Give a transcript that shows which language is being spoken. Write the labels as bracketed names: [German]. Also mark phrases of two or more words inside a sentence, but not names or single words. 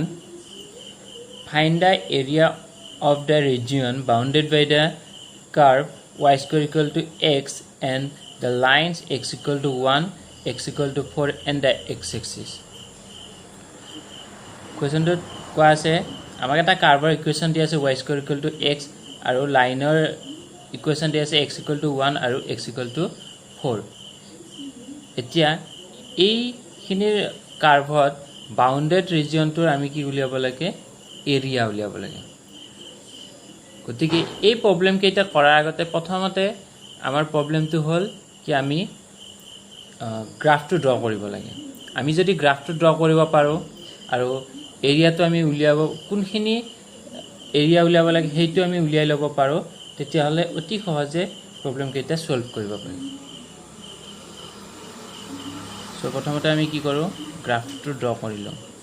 [English] Find the area of the region bounded by the curve y square equal to x and the lines x equal to 1, x equal to 4 and the x-axis. Question to [Assamese] কোৱা আছে আমাক এটা কাৰ্ভৰ ইকুৱেশ্যন দিয়া আছে [English] y square equal to x [Assamese] আৰু লাইনৰ ইকুৱেশ্যন দিয়া আছে [English] x equal to 1 [Assamese] আৰু [English] x equal to 4. [Assamese] এতিয়া এইখিনিৰ কাৰ্ভত বাউণ্ডেড ৰিজিয়নটোৰ আমি কি উলিয়াব লাগে এৰিয়া উলিয়াব লাগে গতিকে এই প্ৰবলেম কেইটা কৰাৰ আগতে প্ৰথমতে আমাৰ প্ৰবলেমটো হ'ল কি আমি গ্ৰাফটো ড্ৰ কৰিব লাগে আমি যদি গ্ৰাফটো ড্ৰ কৰিব পাৰো আৰু এৰিয়াটো আমি উলিয়াব কোনখিনি এৰিয়া উলিয়াব লাগে হেইটো আমি উলিয়াই ল'ব পাৰো তেতিয়া হলে অতি সহজে প্ৰবলেম কেইটা সলভ কৰিব পাৰি সো প্ৰথমতে আমি কি কৰো গ্ৰাফটো ড্ৰ কৰি লওঁ